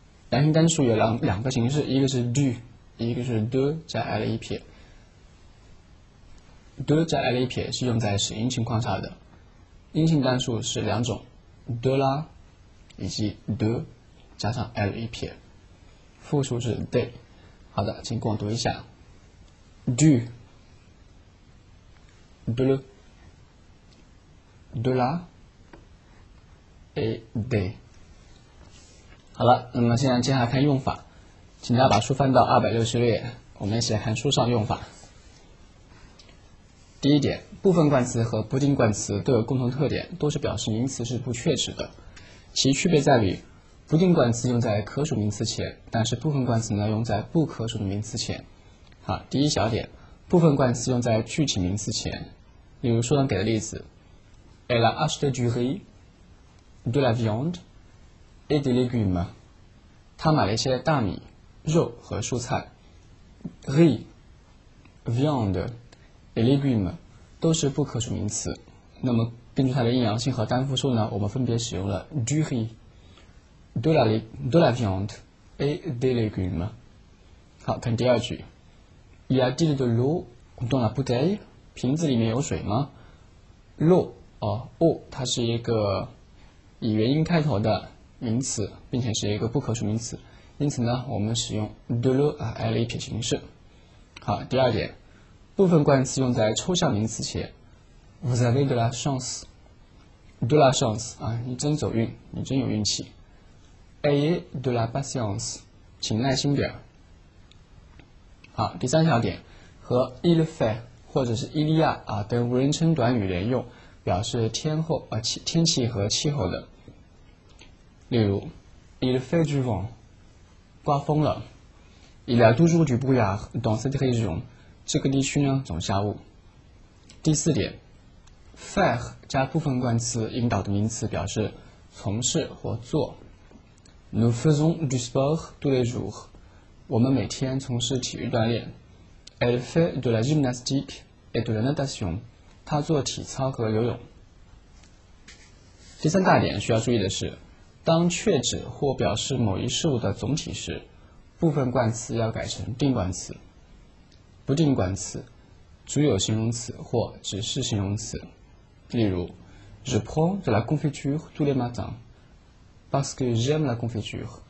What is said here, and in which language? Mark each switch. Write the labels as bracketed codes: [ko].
[zh] 阳性单数有两个形式，一个是 du， 一个是 de 加 l 一撇。 de 加 l 一撇是用在使阴情况下的。阴性单数是两种 de la 以及 de 加上 l 一撇。复数是 de。好的，请跟我读一下 du de le de la et des。好了，那么现在接下来看用法，请大家把书翻到266页，我们一起来看书上用法。第一点，部分冠词和不定冠词都有共同特点，都是表示名词是不确指的。其区别在于，不定冠词用在可数名词前，但是部分冠词呢用在不可数的名词前。好，第一小点，部分冠词用在具体名词前。例如书上给的例子 [fr] Elle a acheté du riz, de la viande et des légumes。 [zh] 她买了一些大米、肉和蔬菜。 riz, viande et légumes 都是不可数名词。那么根据它的阴阳性和单复数呢，我们分别使用了 [fr] du riz, de la viande et des légumes。 [zh] 好，看第二句 [fr] Y a-t-il de l'eau dans la bouteille？ [zh] 瓶子里面有水吗？ l'eau eau 它是一个以元音开头的名词，并且是一个不可数名词，因此呢，我们使用 de l'eau l 一撇形式。好，第二点，部分冠词用在抽象名词前。 [fr] Vous avez de la chance， de la chance [zh] 你真走运，你真有运气。 [fr] Ayez de la patience， [zh] 请耐心点。好，第三小点，和 il fait 或者是 il y a 等无人称短语连用，表示天气和气候的。例如 [fr] il fait du vent， [zh] 刮风了。 [fr] Il y a toujours du brouillard dans cette région， [zh] 这个地区呢总下雾。第四点 faire 加部分冠词引导的名词，表示从事或做。 [fr] Nous faisons du sport tous les jours， [zh] 我们每天从事体育锻炼。 [fr] Elle fait de la gymnastique et de la natation， [zh] 她做体操和游泳。第三大点需要注意的是，当确指或表示某一事物的总体时，部分冠词要改成定冠词。不定冠词主有形容词或指示形容词。例如 [fr] Je prends de la confiture tous les matins parce que j'aime la confiture。